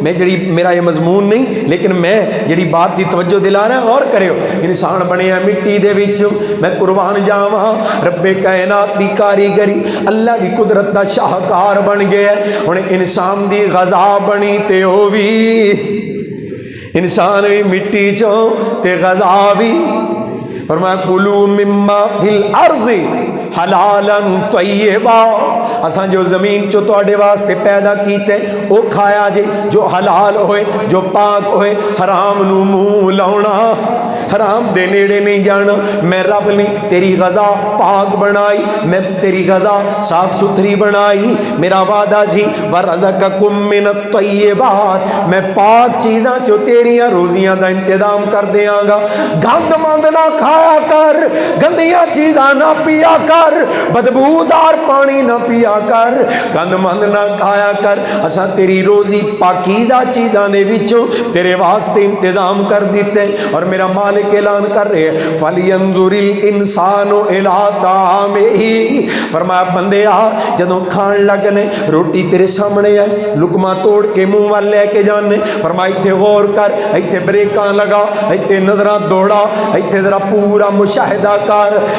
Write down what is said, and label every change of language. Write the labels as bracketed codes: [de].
[pa] میں جڑی میرا یہ مضمون نہیں لیکن میں جڑی بات دی توجہ دلا رہا غور کریو. انسان بنیا مٹی دے وچ. میں قربان جاواں رب کائنات دی کاریگری اللہ دی قدرت دا شاہکار بن گیا. ہن انسان دی غذا بنی تے او وی انسان بھی مٹی چوں تے غذا بھی. [ar] فرمایا کلوا مما فی الارض حلالا طیبا. [pa] اساں جو زمین چو تواڈے واسطے پیدا کیتے او کھایا جے جو حلال ہوئے جو پاک ہوئے. حرام نو منہ لاؤنا حرام دے نیڑے نہیں جانا. میں رب نے تیری غذا پاک بنائی میں تیری غذا صاف ستھری بنائی. میرا وعدہ سی [ar] ورزقکم من الطیبات [pa] میں پاک چیزاں جو تیریاں روزیاں دا انتظام کر دیاں گا. گند مند نہ کھایا کر گندیاں چیزاں نہ پیا کر بدبودار پانی نہ پیا کر گند مند نہ کھایا کر. اساں تیری روزی پاکیزہ چیزاں دے وچوں تیرے واسطے انتظام کر دیتے. اور میرا مالک اعلان کر رہے ہیں [ar] فَلْيَنْظُرِ الْإِنسَانُ إِلَىٰ طَعَامِهِ. [pa] فرمایا بندے آ جدوں کھان لگنے روٹی تیرے سامنے ہے لقمہ توڑ کے منہ وال لے کے جانے. فرمایا ایتھے غور کر ایتھے بریکاں لگا ایتھے نظراں دوڑا ایتھے ذرا پورا مشاہدہ کر.